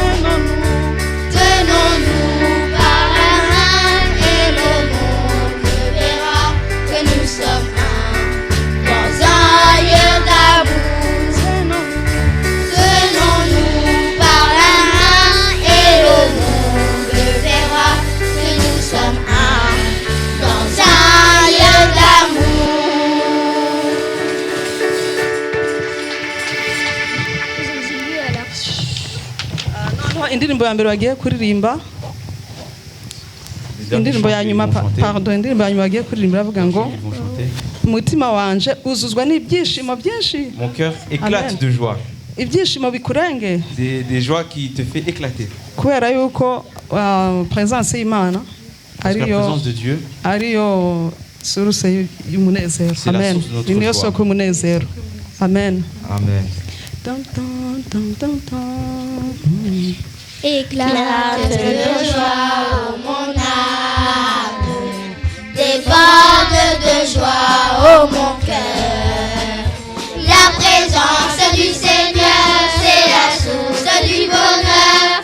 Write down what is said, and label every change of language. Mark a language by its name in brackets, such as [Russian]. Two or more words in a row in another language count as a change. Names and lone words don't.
[French] Tenons-nous par la main et le monde verra que nous sommes un dans un lieu d'amour. Tenons-nous par la main et le monde verra que nous sommes un dans un lieu d'amour. [Kinyarwanda] noneho indirimbo ya mbere bagiye kuririmba. Indirimbo ya nyuma pardon, indirimbo ya nyuma bagiye kuririmba iravuga ngo umutima wanje uzuzwa n'ibyishimo byinshi. [French] Mon cœur éclate Amen. de joie. [Kinyarwanda] Ibyishimo bikurenge [French] Des joies qui te fait éclater. [Kinyarwanda] kubera yuko presence y'Imana [French] Parce que la présence de Dieu, [Kinyarwanda] ariyo source y'umunezero. [French] C'est la Amen. source de notre [Kinyarwanda] Ni niyo [French] joie. [Kinyarwanda] soko y'umunezero. Amen. Amen. [French] Éclate de joie, oh mon âme, déborde de joie, oh mon cœur. La présence du Seigneur, c'est la source du bonheur.